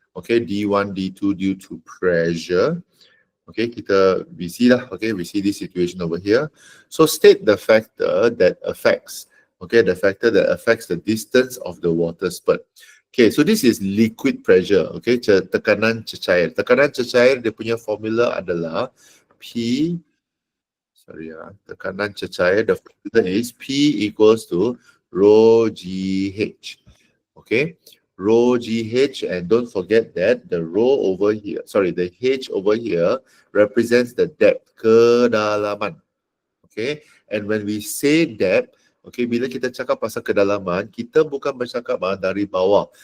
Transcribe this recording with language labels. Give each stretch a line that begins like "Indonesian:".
English: Okay, D1, D2 due to pressure. Okay, we see lah. Okay, we see this situation over here. So state the factor that affects. Okay, the factor that affects the distance of the water spurt. Okay, so this is liquid pressure.
Malay: Okay, tekanan cecair. Tekanan cecair dia punya formula adalah P. Sorry, tekanan cecair.
English: The formula is P equals to rho GH. Okay, rho GH, and don't forget that the rho over here, sorry, the H over here represents the depth, kedalaman. Okay, and when we say depth,
Malay: okay, bila kita cakap pasal kedalaman, kita bukan bercakap dari bawah.